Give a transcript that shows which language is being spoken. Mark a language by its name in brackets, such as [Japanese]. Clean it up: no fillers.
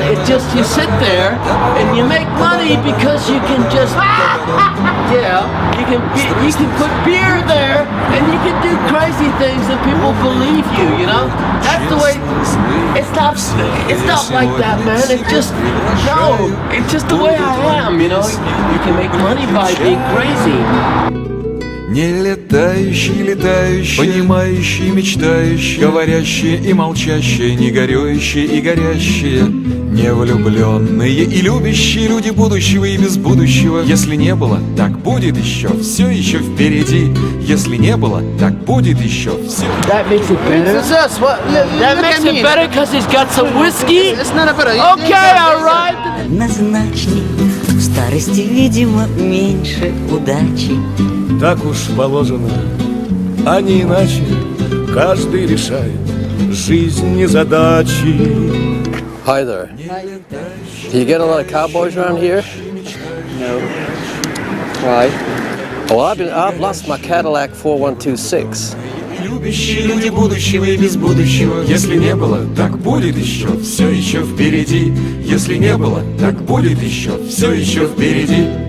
[English] It's just you sit there and you make money because you can just, yeah, you can put beer there and you can do crazy things and people believe you, you know? That's the way, it's not like that, man. It's just, no, it's just the way I am, you know? You can make money by being crazy. [Russian] Не летающий, летающий, понимающий, мечтающий, говорящие и молчащие, не горюющие и горящие, не влюбленные и любящие люди будущего и без будущего. Если не было, так будет еще, все еще впереди. Если не было, так будет еще, все. [English] That makes it better. That makes it better because he's got some whiskey. It's not better. Okay, all right. [Russian] Назначник в старости, видимо, меньше удачи. Так уж положено, а не иначе. Каждый решает жизни задачи. [English] Hi there. Do you get a lot of cowboys around here? No. Why? Well, I've lost my Cadillac 4126. [Russian] Любящие люди будущего и без будущего. Если не было, так будет еще, все еще впереди. Если не было, так будет еще, все еще впереди.